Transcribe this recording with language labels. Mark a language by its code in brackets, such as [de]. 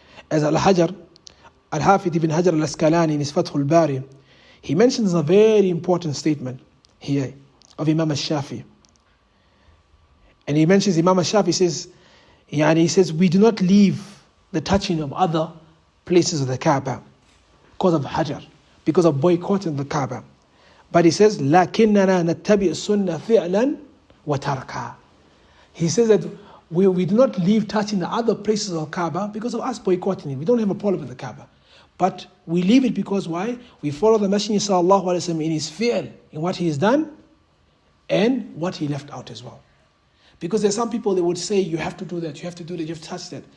[en] As Al-Hafidh ibn Hajar al-Asqalani in his Fath al-Bari, he mentions a very important statement here of Imam al-Shafi. And he mentions Imam al-Shafi says, he says, we do not leave the touching of other places of the Kaaba because of Hajar, because of boycotting the Kaaba. But he says, [ar] لَكِنَّنَا نَتَّبِعُ السُنَّةَ فِعْلًا وَتَرْكًا. [en] He says that we do not leave touching the other places of Kaaba because of us boycotting it. We don't have a problem with the Kaaba. But we leave it because why? We follow the Messenger sallallahu alaihi wasallam in his fi'l, in what he has done and what he left out as well. Because there's some people that would say, you have to do that, you have to do that, you have to touch that.